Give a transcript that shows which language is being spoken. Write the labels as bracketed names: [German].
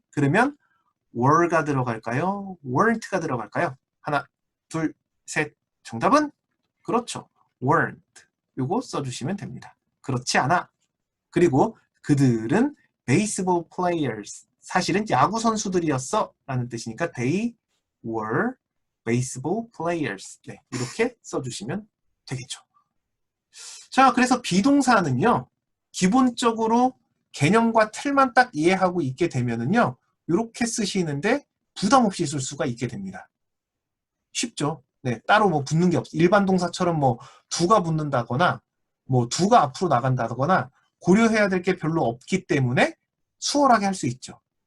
[Korean] 그러면 were가 들어갈까요? weren't가 들어갈까요? 하나, 둘, 셋. 정답은? 그렇죠. weren't. 요거 써주시면 됩니다. 그렇지 않아. 그리고 그들은 [English] baseball players. [Korean] 사실은 야구 선수들이었어. 라는 뜻이니까 [English] they were baseball players. [Korean] 네, 이렇게 써주시면 되겠죠. 자, 그래서 비동사는요. 기본적으로 개념과 틀만 딱 이해하고 있게 되면은요. 이렇게 쓰시는데 부담 없이 쓸 수가 있게 됩니다. 쉽죠? 네, 따로 뭐 붙는 게 없어. 일반 동사처럼 뭐 두가 붙는다거나 뭐 두가 앞으로 나간다거나 고려해야 될 게 별로 없기 때문에 수월하게 할 수 있죠.